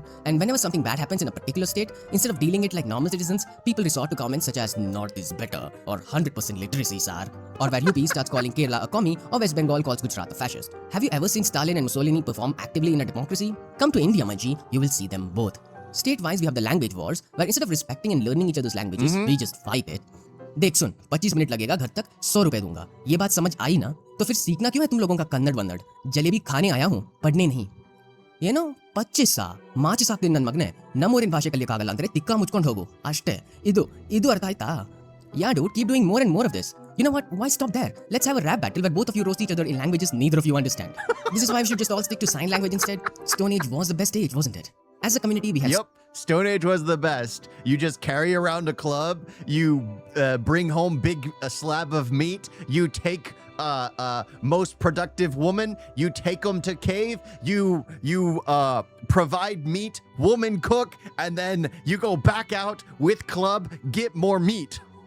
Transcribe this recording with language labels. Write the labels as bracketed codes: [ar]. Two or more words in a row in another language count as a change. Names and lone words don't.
[en] And whenever something bad happens in a particular state, instead of dealing it like normal citizens, people resort to comments such as North is better, or 100% literacy, sir. Or where UP starts calling Kerala a commie, or West Bengal calls Gujarat a fascist. Have you ever seen Stalin and Mussolini perform actively in a democracy? Come to India, my G, you will see them both. State-wise, we have the language wars, where instead of respecting and learning each other's languages, we just fight it. [hi] देख सुन 25 मिनट लगेगा घर तक 100 रुपए दूंगा ये बात समझ आई ना तो फिर सीखना क्यों है तुम लोगों का कन्नड़ वन्नड़ जलेबी खाने आया हूं पढ़ने नहीं ये नो 25 [kn] ಮಾರ್ಚ್ ಸಾಕು ನನ್ನ ಮಗನೇ ನಮ್ಮೂರಿನ ಭಾಷೆ ಕಲಿಯಕ್ಕಾಗಲ್ಲ ಅಂದ್ರೆ ತಿಕ್ಕ ಮುಚ್ಕೊಂಡು ಹೋಗು ಅಷ್ಟೇ ಇದು ಅರ್ಥ ಆಯ್ತಾ [en] Yeah dude, keep doing more and more of this. You know what, why stop there? Let's have a rap battle where both of you roast each other in languages neither of you understand. This is why we should just all stick to sign language instead. Stone Age was the best age, wasn't it? As a community we had... Yep, Stone Age was the best. You just carry around a club, you bring home a slab of meat, you take most productive woman, you take them to cave, you provide meat, woman cook, and then you go back out with club, get more meat.